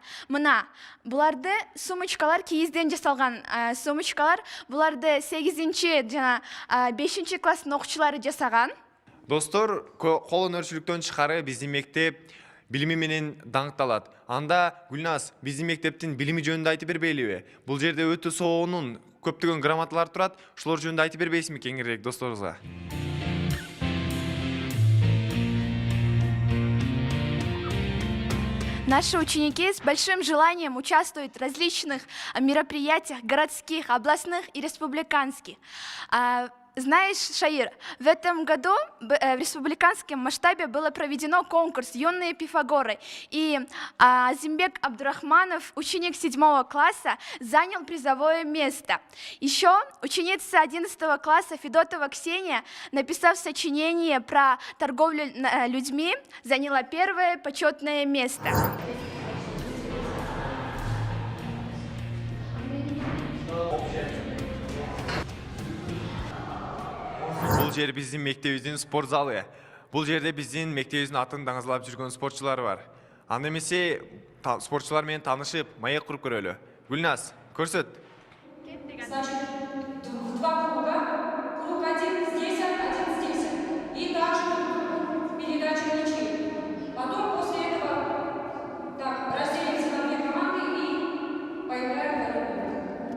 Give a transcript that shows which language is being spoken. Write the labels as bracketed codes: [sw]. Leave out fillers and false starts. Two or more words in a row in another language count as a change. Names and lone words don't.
[ky] Мына, буларды сумочкалар кийизден жасалган сумочкалар, буларды 8-чи жана 5-чи класстын окуучулары жасаган. Достор, кол өнөрчүлүктөн тышкары биздин мектеп билими менен даңкталат. Анда Гүлназ, биздин мектептин билими жөнүндө айтып бербейлиби? Бул жерде өтө сонун көптөгөн грамоталар турат. Ушулар жөнүндө айтып бербейсизби кеңирээк досторубузга? [ru] Наши ученики с большим желанием участвуют в различных мероприятиях городских, областных и республиканских. Знаешь, Шаир, в этом году в республиканском масштабе было проведено конкурс «Юные Пифагоры». И Азимбек Абдурахманов, ученик 7 класса, занял призовое место. Еще ученица 11 класса Федотова Ксения, написав сочинение про торговлю людьми, заняла первое почетное место. [ky] Бул жер биздин мектебибиздин спорт залы. Бул жерде биздин мектебибиздин атын даңызлап жүргөн спортчулар бар. Анда эмесе спортчулар менен таанышып, маек куруп көрөлү. Гүлназ, көрсөт. [ru] Значит, в 2 круга. Круг 1 здесь, 1 здесь. И также передача мячей. Потом после этого разделимся на 2 команды и поиграем в второй.